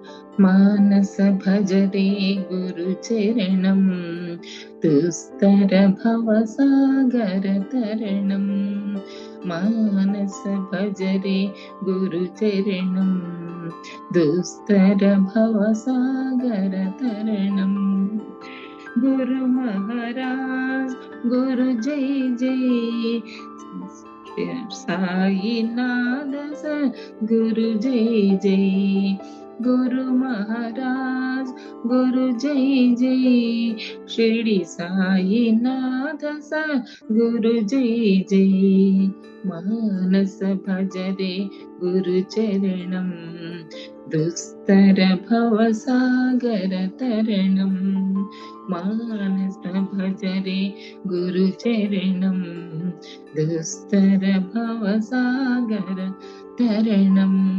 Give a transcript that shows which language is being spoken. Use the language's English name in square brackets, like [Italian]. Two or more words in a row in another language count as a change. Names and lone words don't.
[Sanskrit] మానస భజరే గురు చరణం దుస్తర భవ సాగర తరణం మానస భజరే గురు చరణం దుస్తర భవ సాగర తరణం [Hindi] गुरु महाराज गुरु जै जै साईनाथ गुरु जै जै गुरु महाराज गुरु जय जय शिरडी साईनाथ सा गुरु जय जय [Sanskrit] मानस भजरे गुरु चरणम दुस्तर भव सागर तरणम मानस भजरे गुरु चरणम दुस्तर भव सागर तरणम